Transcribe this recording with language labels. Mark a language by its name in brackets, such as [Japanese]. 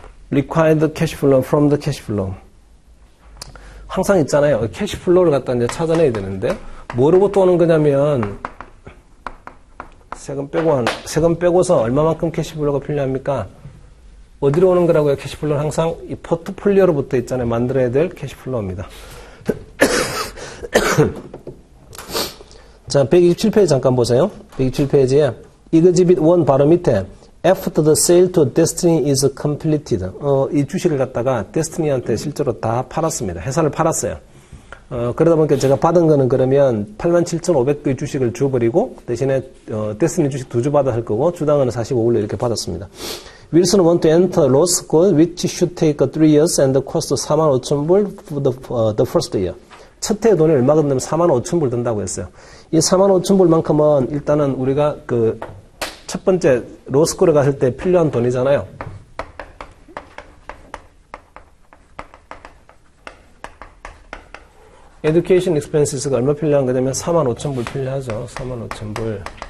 [English] required cash flow from the cash flow. [Korean] 항상 있잖아요. 캐시 플로우를 갖다 이제 찾아내야 되는데, 뭐로부터 오는 거냐면, 세금 빼고서 얼마만큼 캐시 플로우가 필요합니까? 어디로 오는 거라고요? 캐시 플로우는 항상 이 포트폴리오로부터 있잖아요. 만들어야 될 캐시 플로우입니다. 자, 127페이지 잠깐 보세요. [English] 127페이지에 Exhibit 1 [Korean] 바로 밑에 [English] After the sale to Destiny is completed. [Korean] 이 주식을 갖다가 데스티니한테 실제로 다 팔았습니다. 회사를 팔았어요. 그러다 보니까 제가 받은 거는 그러면 87,500개의 주식을 줘버리고 대신에 데스티니 주식 2주 받아 할 거고 주당은 45불로 이렇게 받았습니다. [English] Wilson want to enter law school which should take 3 years and cost 45,000불 for the first year. [Korean] 첫 해에 돈이 얼마 든다면 45,000불 든다고 했어요. 이 45,000불만큼은 일단은 우리가 첫 번째 로스쿨에 갔을 때 필요한 돈이잖아요. 에듀케이션 익스펜시스가 얼마 필요한 거냐면 45,000불 필요하죠. 45,000불.